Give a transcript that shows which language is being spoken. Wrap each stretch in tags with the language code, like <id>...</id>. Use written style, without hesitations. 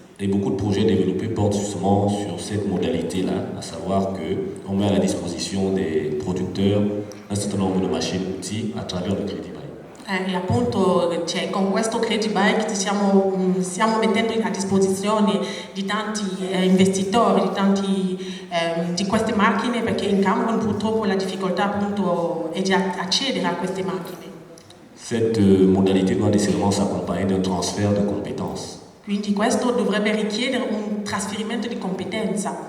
<fr>Et beaucoup de projets développés portent justement sur cette modalité-là, à savoir qu'on met à la disposition des producteurs un certain nombre de machines-outils à travers le Credit Bike.</fr> <it>E appunto con questo Credit Bike stiamo mettendo a disposizione di tanti investitori, di queste macchine, perché in Camerun purtroppo la difficoltà appunto è di accedere a queste macchine.</it> <fr>Cette modalité doit nécessairement s'accompagner d'un transfert de compétences.</fr> <it>Quindi questo dovrebbe richiedere un trasferimento di competenza.</it>